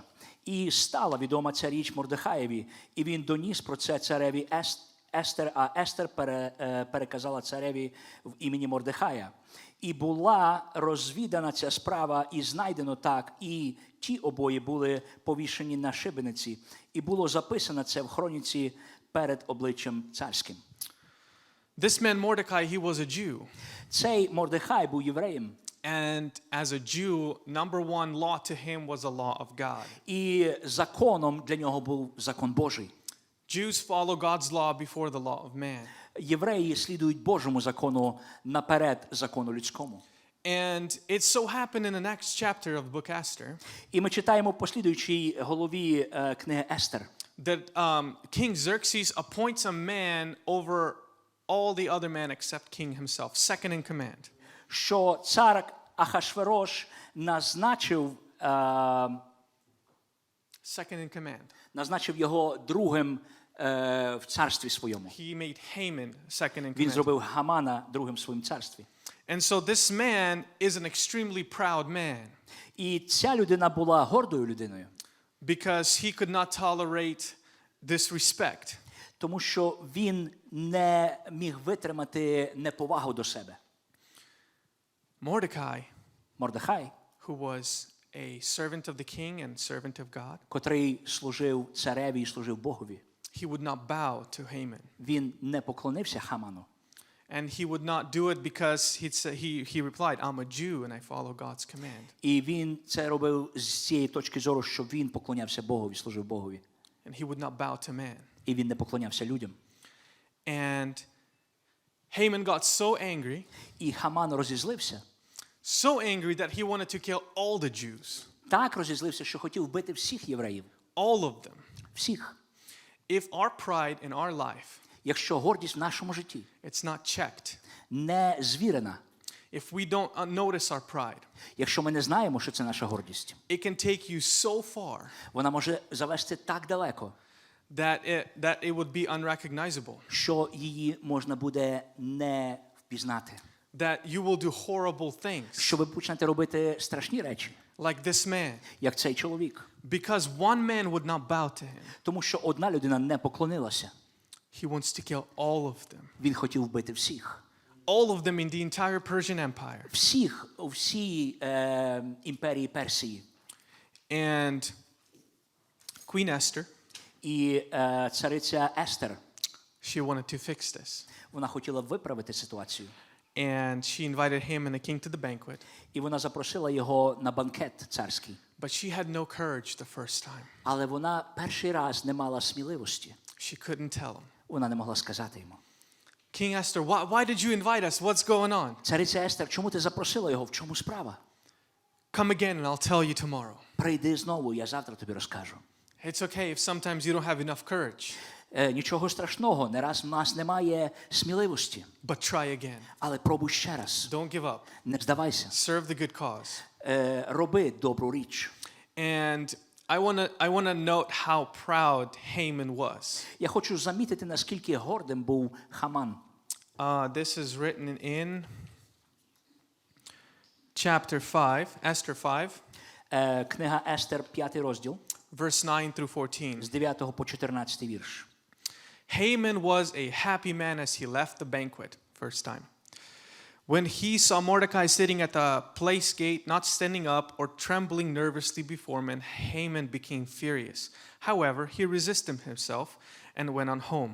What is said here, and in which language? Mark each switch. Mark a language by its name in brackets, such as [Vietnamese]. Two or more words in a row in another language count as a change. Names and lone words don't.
[Ukrainian] І стала відома ця річ Мордехаєві, і він доніс про це цареві Естер, а Естер переказала цареві в імені Мордехая. І була розвідана ця справа, і знайдено так, і ті обоє були повішені на шибениці. І було записано це в хроніці перед обличчям царським. [English] This man Mordecai, he was a Jew. [Ukrainian] Цей Мордехай був євреєм. [English] And as a Jew, number one law to him was a law of God. [Ukrainian] І законом для нього був закон Божий. [English] Jews follow God's law before the law of man. [Ukrainian] Євреї слідують Божому закону наперед закону людському. [English] And it so happened in the next chapter of the book Esther [Ukrainian] І ми читаємо в послідуючій голові книги Естер, [English] that King Xerxes appoints a man over all the other men except king himself, second in command. [Ukrainian] що цар Ахашверош назначив його другим в царстві своєму. [English] He made Haman second in [Ukrainian] Він [English] command. [Ukrainian] зробив Гамана другим в своєму царстві. [English] And so this man is an extremely proud man [Ukrainian] І ця людина була гордою людиною, [English] because he could not tolerate disrespect. [Ukrainian] тому що він не міг витримати неповагу до себе. [English] Mordecai, [Ukrainian] Мордехай, [English] who was a servant of the king and servant of God, [Ukrainian] котрий служив цареві і служив Богові, [English] he would not bow to Haman. [Ukrainian] він не поклонився Хаману. [English] And he would not do it because he replied, I'm a Jew and I follow God's command. [Ukrainian] І він це робив з цієї точки зору, що він поклонявся Богові, служив Богові. [English] And he would not bow to man. [Ukrainian] І він не поклонявся людям. [English] And Haman got so angry, [Ukrainian] І Хаман розізлився. [English] so angry that he wanted to kill all the Jews. [Ukrainian] Так розізлився, що хотів вбити всіх євреїв. [English] All of them. [Ukrainian] Всіх. [English] If our pride in our life, [Ukrainian] Якщо гордість в нашому житті [English] it's not checked, [Ukrainian] не звірена, [English] if we don't notice our pride, [Ukrainian] якщо ми не знаємо, що це наша гордість, [English] it can take you so far [Ukrainian] вона може завести так далеко, [English] that it would be unrecognizable, [Ukrainian] що її можна буде не впізнати. [English] that you will do horrible things, [Ukrainian] Що ви почнете робити страшні речі, [English] like this man, [Ukrainian] як цей чоловік. [English] because one man would not bow to him. [Ukrainian] Тому що одна людина не поклонилася. [English] He wants to kill all of them. [Ukrainian] Він хотів вбити всіх. [English] All of them in the entire Persian Empire. [Ukrainian] Всіх у всій імперії Персії. [English] And Queen Esther, [Ukrainian] І цариця Естер, [English] she wanted to fix this. [Ukrainian] вона хотіла виправити ситуацію. [English] And she invited him and the king to the banquet. [Ukrainian] І вона запросила його на банкет царський. [English] But she had no courage the first time. [Ukrainian] Але вона перший раз не мала сміливості. [English] She couldn't tell him. [Ukrainian] Вона не могла сказати йому. [English] King Esther, why did you invite us? What's going on? [Ukrainian] Цариця Естер, чому ти запросила його? В чому справа? [English] Come again and I'll tell you tomorrow. [Ukrainian] Прийди знову, я завтра тобі розкажу. [English] It's okay if sometimes you don't have enough courage, [Ukrainian] Нічого страшного, не раз в нас немає сміливості. [English] but try again. [Ukrainian] Але пробуй ще раз. [English] Don't give up. [Ukrainian] Не здавайся. [English] Serve the good cause. [Ukrainian] Роби добру річ. [English] And I want to note how proud Haman was. [Ukrainian] Я хочу замітити, наскільки гордим був Хаман. [English] This is written in chapter 5, Esther 5, [Ukrainian] Книга Естер, 5 розділ, [English] verse 9 through 14. [Ukrainian] з 9 по 14 вірш. [English] Haman was a happy man as he left the banquet, first time. When he saw Mordecai sitting at the place gate, not standing up or trembling nervously before him, Haman became furious. However, he resisted himself and went on home.